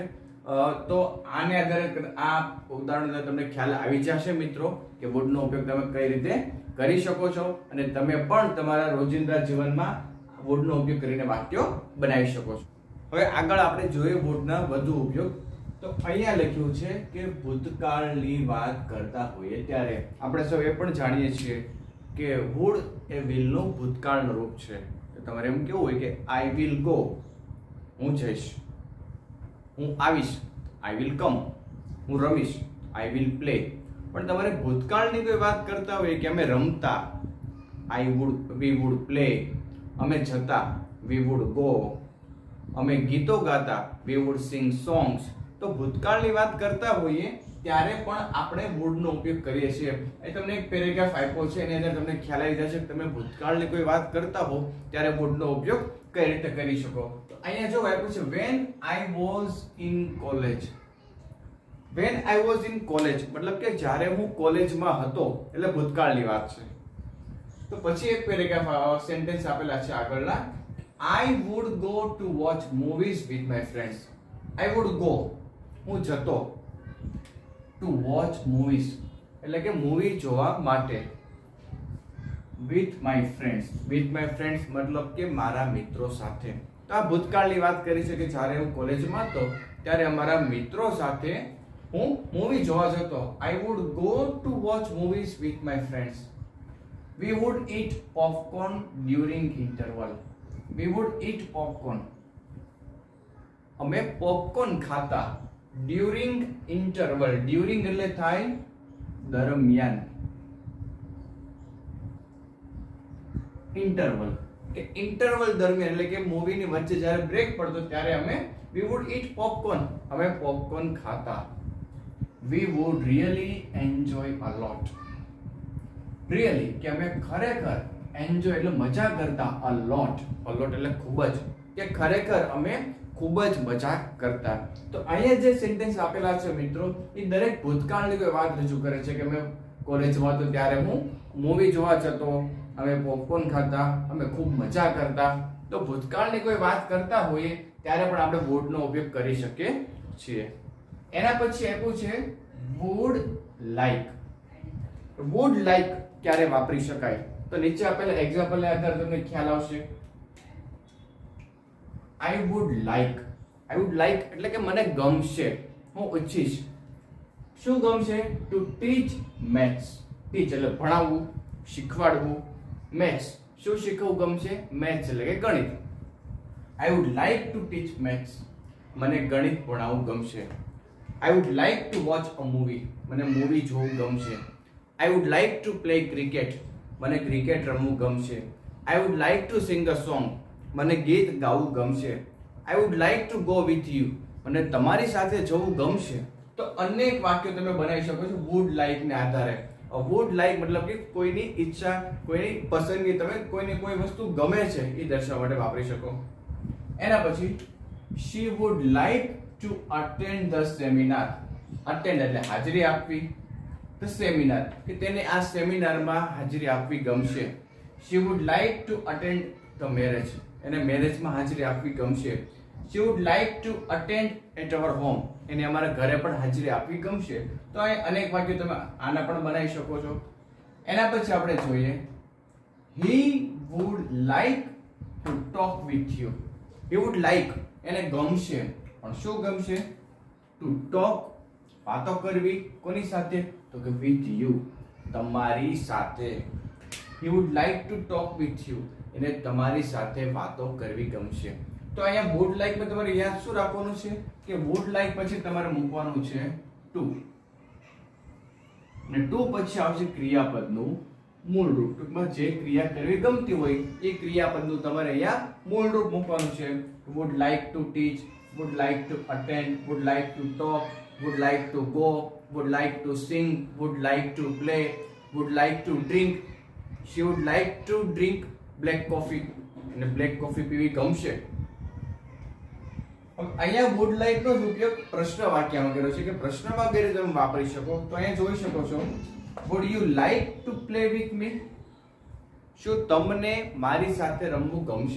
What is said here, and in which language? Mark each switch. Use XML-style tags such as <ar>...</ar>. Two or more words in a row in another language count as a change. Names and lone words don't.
<gu>તો આને આધારે આ ઉદાહરણ તમને ખ્યાલ આવી જશે મિત્રો કે would નો ઉપયોગ તમે કઈ રીતે કરી શકો છો અને તમે પણ તમારા રોજિંદા જીવનમાં would નો ઉપયોગ કરીને વાક્યો બનાવી શકો છો. હવે આગળ આપણે જોઈએ would ના વધુ ઉપયોગ. તો અહીંયા લખ્યું છે કે ભૂતકાળની વાત કરતા હોઈએ ત્યારે આપણે સૌ એ પણ જાણીએ છીએ કે would એ will નું ભૂતકાળનું રૂપ છે. તો તમારે એમ કેવું હોય કે</gu> <en>I will go,</en> <gu>હું જઈશ, હું આવીશ,</gu> <en>I will come,</en> <gu>હું રમીશ,</gu> <en>I will play.</en> <gu>પણ તમારે ભૂતકાળની કોઈ વાત કરતા હોય કે અમે રમતા,</gu> <en>we would play,</en> <gu>અમે જતા,</gu> <en>we would go,</en> <gu>અમે ગીતો ગાતા,</gu> <en>we would sing songs.</en> <gu>તો ભૂતકાળની વાત કરતા હોઈએ ત્યારે પણ આપણે would નો ઉપયોગ કરીએ છીએ. એ તમને એક પેરેગ્રાફ આપ્યો છે એની અંદર તમને ખ્યાલ આવી જશે કે તમે ભૂતકાળની કોઈ વાત કરતા હો ત્યારે would નો ઉપયોગ કઈ રીતે કરી શકો. તો અહીંયા જો આપ્યું છે</gu> <en>when I was in college. when I was in college</en> <gu>મતલબ કે જ્યારે હું કોલેજમાં હતો એટલે ભૂતકાળની વાત છે. તો પછી એક</gu> <en>paragraph sentence</en> <gu>આપેલા છે આગળના,</gu> <en>I would go to watch movies with my friends. I would go,</en> <gu>હું જતો,</gu> <en>to watch movies</en> <gu>એટલે કે મૂવી જોવા માટે,</gu> <en>with my friends. with my friends</en> <gu>મતલબ કે મારા મિત્રો સાથે. તો આ ભૂતકાળની વાત કરી છે કે જ્યારે હું કોલેજમાં હતો ત્યારે અમારા મિત્રો સાથે હું મૂવી જોવા જતો.</gu> <en>I would go to watch movies with my friends. We would eat popcorn during interval. We would eat popcorn.</en> <gu>અમે પોપકોર્ન ખાતા</gu> <en>during interval.</en> <gu>during એટલે થાય દરમિયાન, interval કે interval દરમિયાન એટલે કે મૂવીની વચ્ચે જ્યારે બ્રેક પડતો ત્યારે અમે</gu> <en>we would eat popcorn,</en> <gu>અમે પોપકોર્ન ખાતા.</gu> <en>We would really enjoy a lot.</en> <gu>really કે અમે ખરેખર, enjoy એટલે મજા કરતા,</gu> <en>a lot</en> <gu>એટલે ખૂબ જ, કે ખરેખર અમે ખૂબ જ મજા કરતા. તો અહીંયા જે સેન્ટેન્સ આપેલા છે મિત્રો એ દરેક ભૂતકાળની કોઈ વાત રજૂ કરે છે કે અમે કોલેજમાં હતો ત્યારે હું મૂવી જોવા જતો, અમે પોપકોર્ન ખાતા, અમે ખૂબ મજા કરતા. તો ભૂતકાળની કોઈ વાત કરતા હોઈએ ત્યારે પણ આપણે would નો ઉપયોગ કરી શકીએ છીએ. એના પછી આપ્યું છે</gu> <en>would like. would like</en> <gu>ક્યારે વાપરી શકાય? તો નીચે આપેલા એક્ઝામ્પલના આધારે તમને ખ્યાલ આવશે.</gu> <en>I would like. I would like</en> <gu>એટલે કે મને ગમશે, હું ઈચ્છીશ. શું ગમશે?</gu> <en>To teach maths.</en> <gu>teach એટલે ભણાવવું, શીખવાડવું. maths શું શીખવવું ગમશે? maths એટલે કે ગણિત.</gu> <en>I would like to teach maths.</en> <gu>મને ગણિત ભણાવવું ગમશે.</gu> <en>I would like to watch a movie.</en> <gu>મને મૂવી જોવું ગમશે.</gu> <en>I would like to play cricket.</en> <gu>મને ક્રિકેટ રમવું ગમશે.</gu> <en>I would like to sing a song.</en> <gu>મને ગીત ગાવું ગમશે.</gu> <en>I would like to go with you.</en> <gu>મને તમારી સાથે જવું ગમશે. તો અનેક વાક્યો તમે બનાવી શકો છો</gu> <en>would like</en> <gu>ને આધારે.</gu> <en>would like</en> <gu>મતલબ કે કોઈની ઈચ્છા, કોઈની પસંદગી, તમે કોઈને કોઈ વસ્તુ ગમે છે એ દર્શાવવા માટે વાપરી શકો. એના પછી</gu> <en>she would like to attend the seminar.</en> <gu>attend એટલે હાજરી આપવી.</gu> <en>the seminar</en> <gu>કે તેને આ સેમિનારમાં હાજરી આપવી ગમશે.</gu> <en>she would like to attend the marriage.</en> <gu>એને મેરેજમાં હાજરી આપવી ગમશે.</gu> <en>she would like to attend at our home.</en> <gu>એને અમારા ઘરે પણ હાજરી આપવી ગમશે. તો આ અનેક વાક્યો તમે આના પણ બનાવી શકો છો. એના પછી આપણે જોઈએ</gu> <en>he would like to talk with you. he would like</en> <gu>એને ગમશે, પણ શું ગમશે?</gu> <en>to talk</en> <gu>વાતો કરવી. કોની સાથે? તો કે</gu> <en>with you,</en> <gu>તમારી સાથે.</gu> <en>he would like to talk with you.</en> <gu>એને તમારી સાથે વાતો કરવી ગમશે. તો અહીંયા</gu> <en>would like</en> <gu>માં તમારે યાદ શું રાખવાનું છે કે</gu> <en>would like</en> <gu>પછી તમારે મૂકવાનું છે to. અને to પછી આવશે ક્રિયાપદનું મૂળ રૂપ. ટૂંકમાં જે ક્રિયા કરવી ગમતી હોય એ ક્રિયાપદનું તમારે અહીંયા મૂળ રૂપ મૂકવાનું છે.</gu> <en>would like to teach, would like to attend, would like to talk, would like to go, would like to sing, would like to play, would like to drink. She would like to drink black coffee.</en> <gu>અને</gu> <en>black coffee</en> <gu>પીવી ગમશે. અહીંયા</gu> <en>would like</en> <gu>નો ઉપયોગ પ્રશ્ન વાક્યમાં કર્યો છે કે પ્રશ્નમાં કઈ રીતે તમે વાપરી શકો. તો અહીંયા જોઈ શકો છો,</gu> <en>would you like to play with me?</en> <gu>શું તમને મારી સાથે રમવું ગમશે?</gu>